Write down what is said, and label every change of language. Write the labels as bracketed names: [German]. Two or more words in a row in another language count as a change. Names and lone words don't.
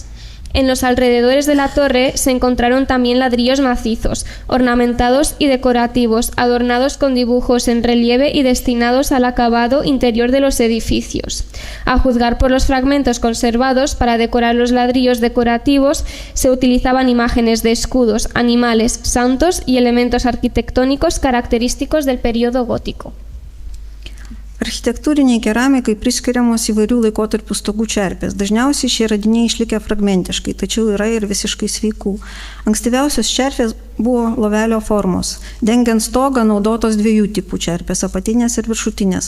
[Spanish] En los alrededores de la torre se encontraron también ladrillos macizos, ornamentados y decorativos, adornados con dibujos en relieve y destinados al acabado interior de los edificios. A juzgar por los fragmentos conservados, para decorar los ladrillos decorativos se utilizaban imágenes de escudos, animales, santos y elementos arquitectónicos característicos del periodo gótico. [Lithuanian] Architektūriniai keramikai priskiriamos įvairių laikotarpių stogų čerpės. Dažniausiai šie radiniai išlikę fragmentiškai, tačiau yra ir visiškai sveikų. Ankstyviausios čerpės buvo lovelio formos. Dengiant stogą naudotos 2 tipų čerpės – apatinės ir viršutinės.